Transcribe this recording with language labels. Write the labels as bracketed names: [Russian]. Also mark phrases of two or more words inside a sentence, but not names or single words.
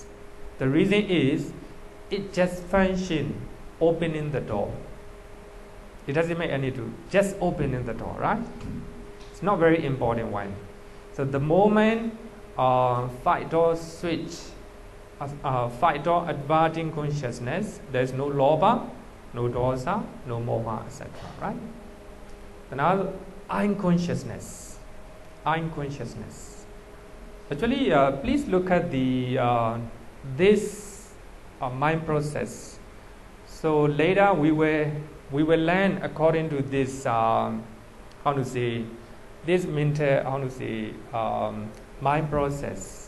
[English] The reason is it just function opening the door. It doesn't make any do, just opening the door, right? It's not very important one. So the moment 5 door switch, 5 door adverting consciousness, there is no lobha, no dosa, no moha, etc. Right? Another unconsciousness. Actually, please look at the this mind process. So later we will learn according to this this mental mind process.